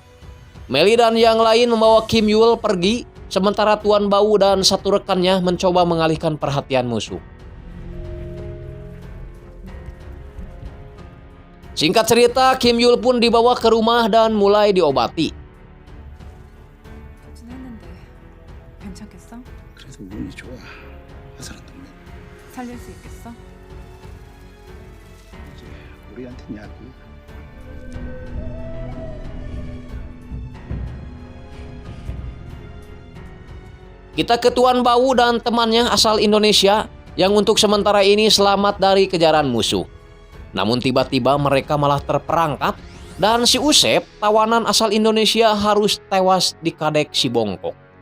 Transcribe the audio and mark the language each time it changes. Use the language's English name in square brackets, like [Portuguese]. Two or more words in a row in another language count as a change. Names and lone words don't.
[Indonesian] Meli dan yang lain membawa Kim Yul pergi, sementara Tuan Bau dan satu rekannya mencoba mengalihkan perhatian musuh. Singkat cerita, Kim Yul pun dibawa ke rumah dan mulai diobati. [Korean] 그래도 운이 좋아. 화살은 동맹. 살릴 수 있겠어? 이제 우리한텐 약이. [Indonesian] Kita ke Tuan Bau dan temannya asal Indonesia yang untuk sementara ini selamat dari kejaran musuh. Namun tiba-tiba mereka malah terperangkap dan si Usep, tawanan asal Indonesia, harus tewas di kadek si Bongkok.